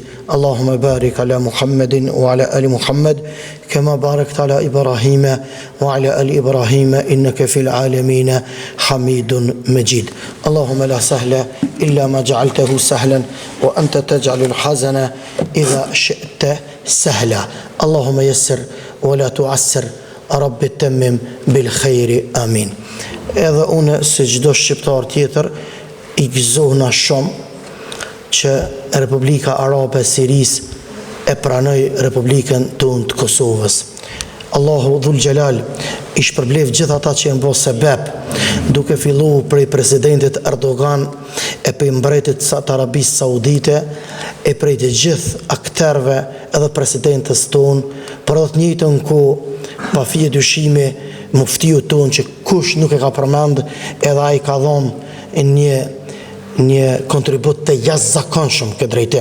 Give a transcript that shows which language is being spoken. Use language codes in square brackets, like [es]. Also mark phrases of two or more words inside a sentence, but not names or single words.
[ar] اللهم بارك على محمد وعلى آل محمد كما باركت على إبراهيم وعلى آل إبراهيم إنك في العالمين حميد مجيد. اللهم لا سهل إلا ما جعلته سهلا وأنت تجعل الحزن إذا شئت سهلا. اللهم يسر ولا تعسر رب التمم بالخير آمين. [sq] Edhe unë se çdo shqiptar tjetër I gëzohna shumë që Republika Arabe e Sirisë e pranoi Republikën tonë të Kosovës. Allahu [ar] ذو الجلال [sq] I shpërblef gjithë ata që janë bërë sebeb, duke filluar prej presidentit Erdogan e prej mbretit të Arabisë Saudite e prej të gjithë akterëve edhe presidentës tonë, për atë njëjtën kohë pa fije dyshimi muftiu tonë që kush nuk e ka përmend, edhe ai ka dhënë një kontribut të jashtëzakonshëm këtë drejtim.